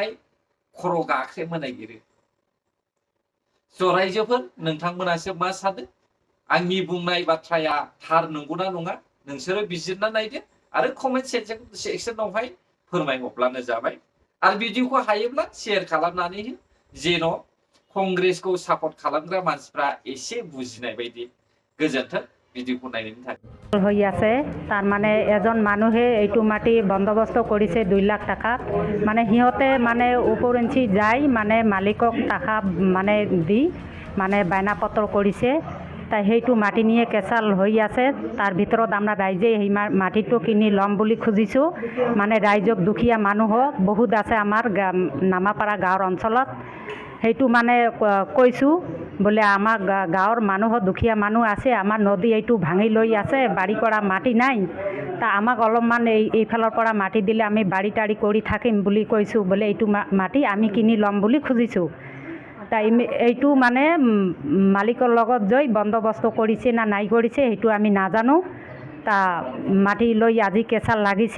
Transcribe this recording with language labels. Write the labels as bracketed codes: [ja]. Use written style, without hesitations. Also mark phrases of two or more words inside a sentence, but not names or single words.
[brx] खर' गाख्रेबनो नागिरो स' रायजोफोर नोंथांमोनासो मा सानो आंनि बुंनाय बाथ्राया थार नंगौना नङा नोंसोरो बिजिरना नायदो आरो कमेन्ट सेक्सनावहाय फोरमायहरब्लानो जाबाय आरो भिडिअखौ हायोब्ला शेयार खालामनानै हो जेन' कंग्रेसखौ सापर्ट खालामग्रा मानसिफ्रा एसे बुजिनाय बायदि गोजोन्थों भिडिअखौ नायनायनि थाखाय [as] হৈ আছে তাৰ মানে এজন মানুহে এইটো মাটি বন্দবস্ত কৰিছে 2 লাখ টাকা মানে সিহঁতে মানে ওপৰঞ্চি যাই মানে মালিকক টাকা মানে দি মানে বায়নাপত্ৰ কৰিছে তাই সেইটো মাটি নিয়ে কেঁচাল হৈ আছে তাৰ ভিতৰত আমরা ৰাইজে এই মাটিটো কিনি ল'ম বুলি খুজিছোঁ মানে ৰাইজক দুখীয়া মানুহ বহুত আছে আমাৰ নামাপাৰা গাঁৱৰ অঞ্চলত সেইটো মানে কৈছোঁ বোলে আমাৰ গাঁৱৰ মানুহ দুখীয়া মানু আছে আমাৰ নদী এটু ভাঙি লৈ আছে বাৰী কৰা মাটি নাই তা আমাক অলপমান এইফালৰ পৰা মাটি দিলে আমি বাৰী টাৰী কৰি থাকিম বুলি কৈছোঁ, বোলে এইটো মাটি আমি কিনি ল'ম বুলি খুজিছোঁ। তা এইটো মানে মালিকৰ লগত গৈ বন্দোবস্ত কৰিছে না নাই কৰিছে সেইটো আমি নাজানো। তা মাটি লৈ আজি কেঁচাল লাগিছে।